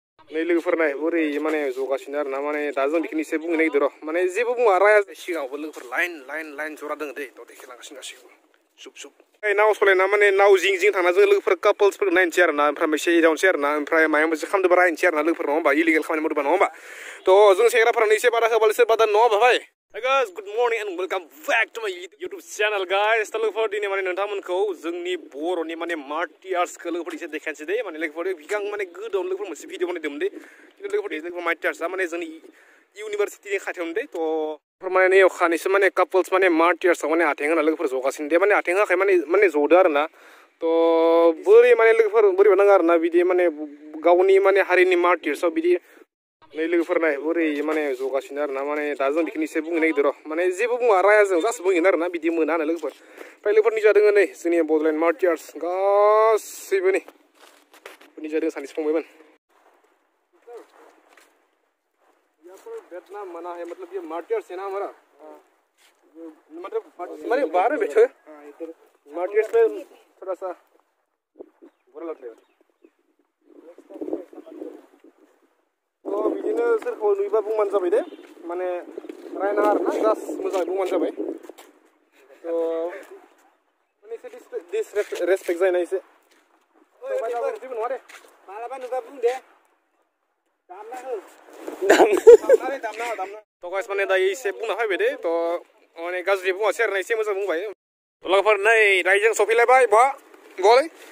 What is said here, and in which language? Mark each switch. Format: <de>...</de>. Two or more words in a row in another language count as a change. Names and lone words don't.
<brx>नै लोगोफोर नाय बोरै माने जगासिनो आरोना माने दा जों बेखिनि एसे बुंनो नागिरदों र' माने जेबो बुङा राया सिगाङावबो लोगोफोर लाइन जरा दङ दै थ' देखायलांगासिनो गासिबो सुब नाव सलायना माने नाव जिं थांना जों लोगोफोर कापोल्सफोर नायनोसै आरोना ओमफ्राय मोनसे एदावनोसै आरोना ओमफ्राय माबा मोनसे खालामदोंबा रायनोसै आरोना लोगोफोर नङा होमबा इलिगेल खामानि मावदोंबा नङा होमबा थ' जों सेंग्राफोरानो एसे बादा होबाल सोरबा दा नङा होमबा भाई</brx> <en>Hey guys, good morning and welcome back to my YouTube channel guys.</en> <brx>थ' लोगोफोर दिनै माने नोंथांमोनखौ जोंनि बर'नि माने मार्टियार्सखौ लोगोफोर एसे देखायनोसै दे माने लोगोफोर बिगां माने गोदोआवनो लोगोफोर मोनसे भिडिअ बानायदोंमोन दे लोगोफोर मार्टियार्सआ माने जोंनि इउनिभारसिटिनि खाथियावनो दे थ' माने नैयाव खानैसो माने कापोल्स माने मार्टियार्सआव माने आथें होना लोगोफोर जगासिनो दे माने आथें होआखै माने जदो आरोना थ' बोरै माने लोगोफोर बोरैबा नाङो आरोना बिदि माने गावनि माने हारिनि मार्टियार्सआव बिदि नै लोगोफोर नाय बोरै माने जगासिनो आरोना माने दा जों बेखिनि एसे बुंनो नागिरदों र' माने जेबो बुङा रायाजों जास्ट बुंगोन आरोना बिदि मोना होनो लोगोफोर ओमफ्राय लोगोफोर निजा दोङो नै जोंनि बड'लेण्ड मार्टियार्स गासैबो नै निजा दोङो सानैसो फंबायमोन</brx> <hi>बैठना मना है मतलब ये मार्टियर्स है ना हमारा मतलब माने बाहर में बैठे मार्टियर्स में थोड़ा सा बुरा लगता है</hi> <brx>तो बिदिनो सोरखौ नुयोबा बुंबानो जाबाय दे माने रायनाङा आरोना जास्ट मोजाङै बुंबानो जाबाय तो माने एसे डिसरेसपेक्ट जायो ना एसे जेबो नङा दे मालाबा नुबा बुं दे दामना हो दामना तो गाइस माने दायो एसे बुंना फैबाय दे तो माने गाज्रि बुङासै आरोना एसे मोजां बुंबाय लोगोफोर नै रायजों सफैलायबाय बहा गलै</brx>